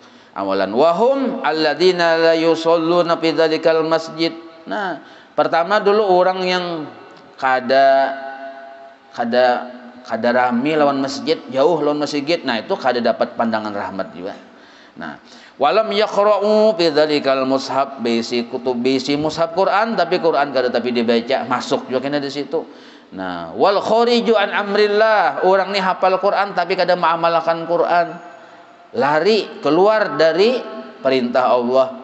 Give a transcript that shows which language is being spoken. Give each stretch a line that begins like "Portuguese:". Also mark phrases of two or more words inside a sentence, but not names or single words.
Arabic: Awalan wahum alladzina la yusalluna fi dzalikal masjid.
Banjar: Nah, pertama dulu orang yang kada rami lawan masjid, jauh lawan masjid. Nah, itu kada dapat pandangan rahmat juga. Nah,
Arabic: walam yaqra'u fi dzalikal mushaf,
Banjar: bisi mushaf Quran, tapi Quran kada tapi dibaca, masuk juga kena di situ. Nah,
Arabic: wal khariju an amrillah,
Banjar: orang ni hafal Quran tapi kada mengamalkan Quran, lari keluar dari perintah Allah.